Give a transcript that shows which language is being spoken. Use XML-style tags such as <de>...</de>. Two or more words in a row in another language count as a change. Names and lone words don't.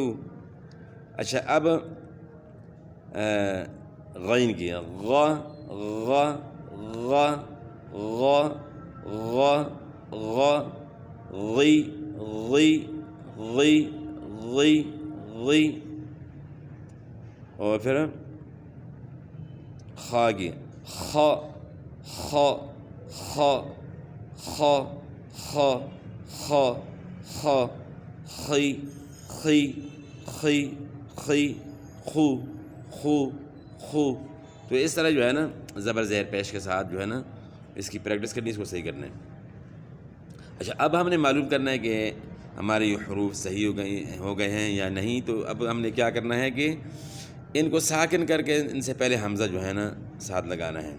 <ur>اچھا، اب غین کی غ، غ، غ، غ، غ، غ، غی، غی، غی، غی، غی، اور پھر خ کی خ، خ، خ، خ، خ، خ، خ، خی، خی، خی، خی، خو، خو، خو۔ تو اس طرح جو ہے نا زبر زیر پیش کے ساتھ جو ہے نا اس کی پریکٹس کرنی، اس کو صحیح کرنا ہے۔ اچھا، اب ہم نے معلوم کرنا ہے کہ ہمارے یہ حروف صحیح ہو گئے ہیں یا نہیں، تو اب ہم نے کیا کرنا ہے کہ ان کو ساکن کر کے ان سے پہلے حمزہ جو ہے نا ساتھ لگانا ہے۔</ur>